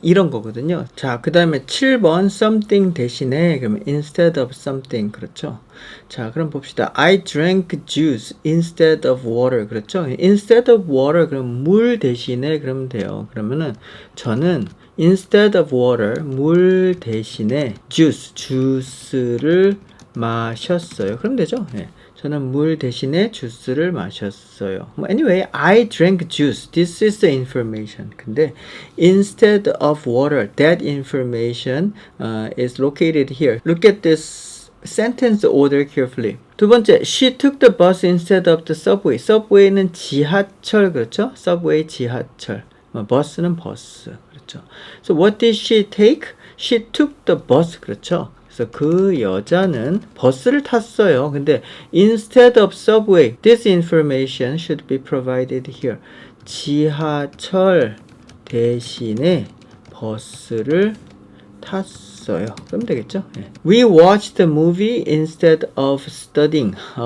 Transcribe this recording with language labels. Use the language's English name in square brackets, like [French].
[Korean] 이런 거거든요. 자, 그 다음에 7번 something 대신에 그러면 [English] instead of something. [Korean] 그렇죠. 자, 그럼 봅시다. [English] I drank juice instead of water. [Korean] 그렇죠. [English] instead of water [Korean] 그럼 물 대신에 그러면 돼요. 그러면은 저는 [English] instead of water, [Korean] 물 대신에 juice, 주스를 마셨어요. 그럼 되죠? 네. 저는 물 대신에 주스를 마셨어요. [English] Anyway, I drank juice. This is the information. 근데 instead of water, that information is located here. Look at this sentence order carefully. [Korean] 두 번째, [English] she took the bus instead of the subway. [Korean] subway는 지하철, 그렇죠? subway 지하철. 버스는 버스, 그렇죠? [English] So what did she take? She took the bus, 그렇죠? [Korean] 그래서 그 여자는 버스를 탔어요. [English] 근데 instead of subway, this information should be provided here. [Korean] 지하철 대신에 버스를 탔어요. 그럼 되겠죠? 네. [English] We watched the movie instead of studying.